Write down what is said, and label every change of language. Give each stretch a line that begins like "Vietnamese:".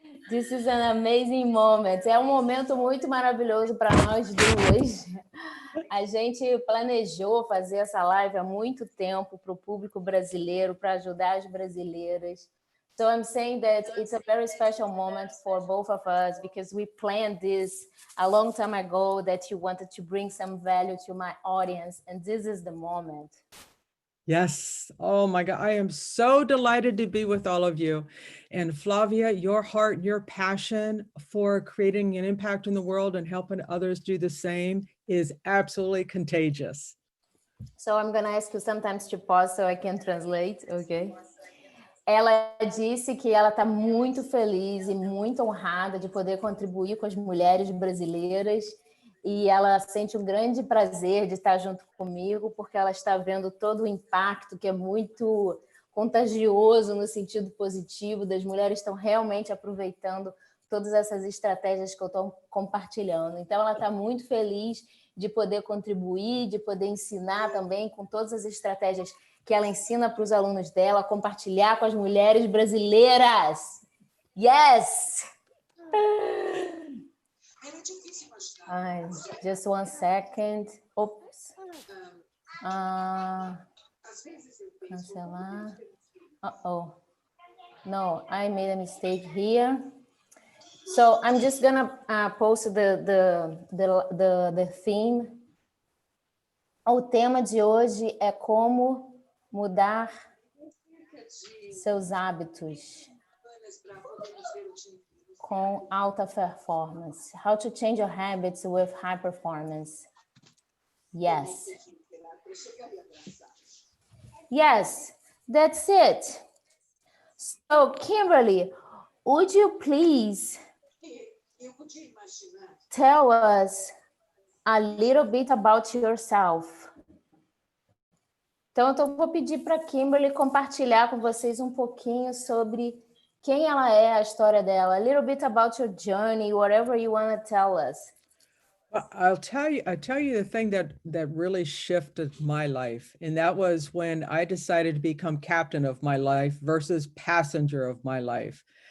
English: This is an amazing moment.
Portuguese: É um momento muito maravilhoso para nós duas. A gente planejou fazer essa live há muito tempo para o público brasileiro, para ajudar as brasileiras.
English: So I'm saying that it's a very special moment for both of us because we planned this a long time ago that you wanted to bring some value to my audience, and this is the moment. Yes. Oh my God. I am so delighted to be with all of you. And Flavia, your heart, your passion for creating an impact in the world and helping others do the same is absolutely contagious. So I'm going to ask you sometimes to pause so I can translate, okay?
Portuguese: Ela disse que ela está muito feliz e muito honrada de poder contribuir com as mulheres brasileiras e ela sente um grande prazer de estar junto comigo porque ela está vendo todo o impacto que é muito contagioso no sentido positivo, das mulheres estão realmente aproveitando todas essas estratégias que eu estou compartilhando. Então, ela está muito feliz de poder contribuir, de poder ensinar também com todas as estratégias que ela ensina para os alunos dela, compartilhar com as mulheres brasileiras.
English: Yes! Just one second. Oops. Cancelar. Uh-oh. No, I made a mistake here. So I'm just gonna post the theme.
Portuguese: O tema de hoje é como mudar seus hábitos com alta performance.
English: How to change your habits with high performance. Yes. Yes, that's it. So, Kimberly, would you please tell us a little bit about yourself?
Portuguese: Então, eu vou pedir para a Kimberly compartilhar com vocês um pouquinho sobre quem ela é, a história dela.
English: A little bit about your journey, whatever you want to tell us. Well, I'll tell you the thing that really shifted my life. And that was when I decided to become captain of my life versus passenger of my life.